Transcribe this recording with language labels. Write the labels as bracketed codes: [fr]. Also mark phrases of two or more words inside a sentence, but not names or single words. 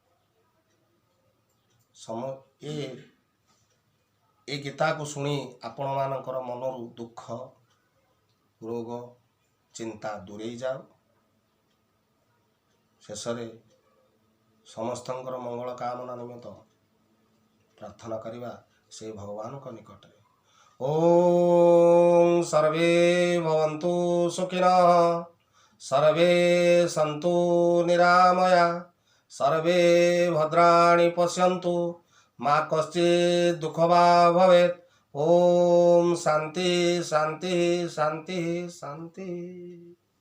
[or] ଏ ଗୀତାକୁ ଶୁଣି ଆପଣମାନଙ୍କର ମନରୁ ଦୁଃଖ ରୋଗ ଚିନ୍ତା ଦୂରେଇ ଯାଉ। ଶେଷରେ ସମସ୍ତଙ୍କର ମଙ୍ଗଳ କାମନା ନିମିତ୍ତ ପ୍ରାର୍ଥନା କରିବା ସେ ଭଗବାନଙ୍କ ନିକଟରେ। [sa] ଓಂ ସର୍ବେ ଭବନ୍ତୁ ସୁଖିନଃ सर्वे सन्तु निरामया सर्वे भद्राणि पश्यन्तु मा कश्चित् दुःखभाग् भवेत्। ओम शांति शांति शांति शांति।